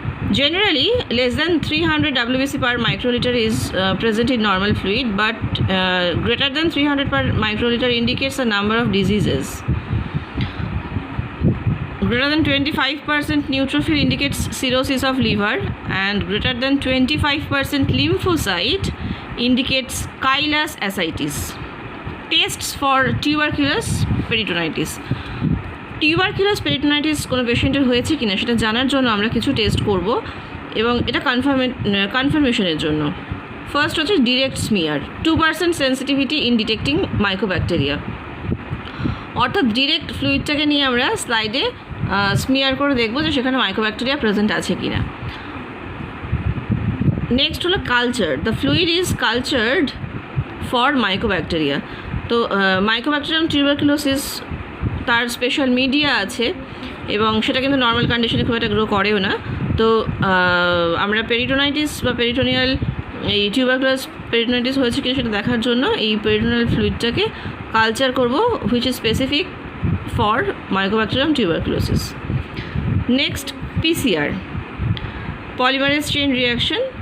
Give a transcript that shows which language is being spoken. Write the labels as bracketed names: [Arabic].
[English] Generally, less than 300 WBC per microliter is present in normal fluid, but greater than 300 per microliter indicates a number of diseases. Greater than 25% neutrophil indicates cirrhosis of liver, and greater than 25% lymphocyte indicates chylous ascites. Tests for tuberculous peritonitis. [Bangla] Tuberculous peritonitis কোনো পেশেন্টের হয়েছে কিনা সেটা জানার জন্য আমরা কিছু test করব, এবং এটা কনফার্মেশনের জন্য। ফার্স্ট হচ্ছে direct smear, [English] 2% sensitivity in detecting microbacteria, [Bangla] অর্থাৎ ডিরেক্ট ফ্লুইডটাকে নিয়ে আমরা স্লাইডে স্মিয়ার করে দেখবো যে সেখানে মাইক্রোব্যাকটেরিয়া প্রেজেন্ট আছে কি না। নেক্সট হলো culture, [English] The fluid is cultured for mycobacteria. [Bangla] তো মাইক্রোব্যাকটেরিয়াম টিউবারকুলোসিস তার স্পেশাল মিডিয়া আছে এবং সেটা কিন্তু নর্মাল কন্ডিশনে খুব একটা গ্রো করেও না। তো আমরা পেরিটোনাইটিস বা পেরিটোনিয়াল এই টিউবারকুলাস পেরিটোনাইটিস হয়েছে কিনা সেটা দেখার জন্য এই পেরিটোনিয়াল ফ্লুইডটাকে কালচার করব, [English] Which is specific for mycobacterium tuberculosis. Next PCR, polymerase chain reaction.